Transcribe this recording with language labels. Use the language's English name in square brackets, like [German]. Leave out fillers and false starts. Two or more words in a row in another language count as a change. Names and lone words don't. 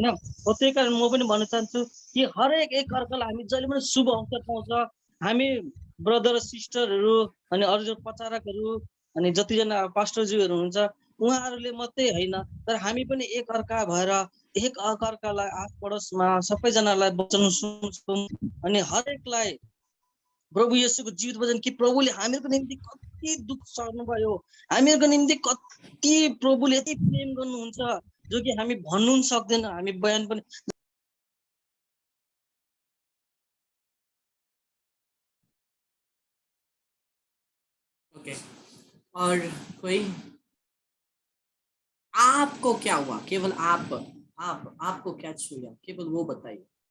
[Nepali] त्यही कारण म पनि भन्न चाहन्छु कि हरेक एक अर्कालाई हामी जहिले पनि शुभ अवसर पाउँछ, हामी ब्रदर सिस्टरहरू अनि अरू जो प्रचारकहरू अनि जतिजना पास्टरज्यूहरू हुनुहुन्छ उहाँहरूले मात्रै हैन, तर हामी पनि एक अर्का भएर एक अर्कालाई आस पडोसमा सबैजनालाई वचन सुन्छौँ। अनि हरेकलाई प्रभु येशूको जीवित वचन कि प्रभुले हामीहरूको निम्ति कति दुख सहनुभयो, हामीहरूको निम्ति कति प्रभुले यति प्रेम गर्नुहुन्छ जो कि हामी भन्नु पनि सक्दैन, हामी बयान पनि। [Hindi] ओके, और कोई? आपको क्या हुआ, केवल आपको क्या छूया, केवल वो बताइए।